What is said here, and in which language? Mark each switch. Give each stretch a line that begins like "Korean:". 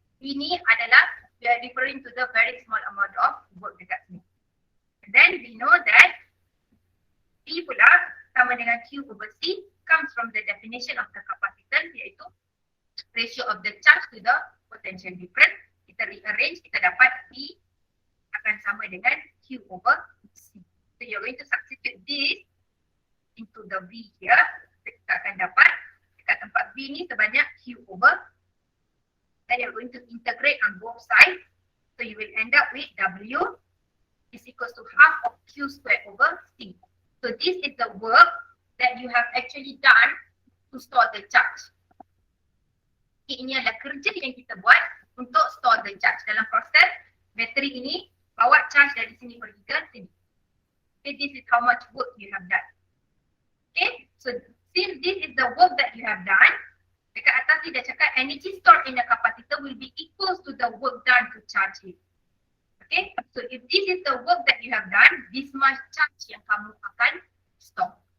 Malay: Ini adalah,
English: we are referring to the very small amount of work
Malay: dekat sini.
English: And then we know that P
Malay: pula sama dengan
English: Q over C comes from the definition of the capacitance, iaitu ratio of the charge to the potential difference.
Malay: Kita rearrange, kita dapat P akan sama dengan Q over C.
English: So you're going to substitute this into the V here.
Malay: Kita akan dapat dekat tempat V ni sebanyak Q over.
English: Then you're going to integrate on both sides. So you will end up with W is equals to half of Q squared over C. So this is the work that you have actually done to store the charge.
Malay: Ini adalah kerja yang kita buat untuk
English: store the charge.
Malay: Dalam proses bateri ini bawa charge dari sini pergi ke sini.
English: Okay, this is how much work you have done. Okay, so since this is the work that you have done,
Malay: dekat atas ni dah cakap
English: energy stored in the capacitor will be equals to the work done to charge it. Okay, so if this is the work that you have done, this much charge
Malay: yang kamu akan store.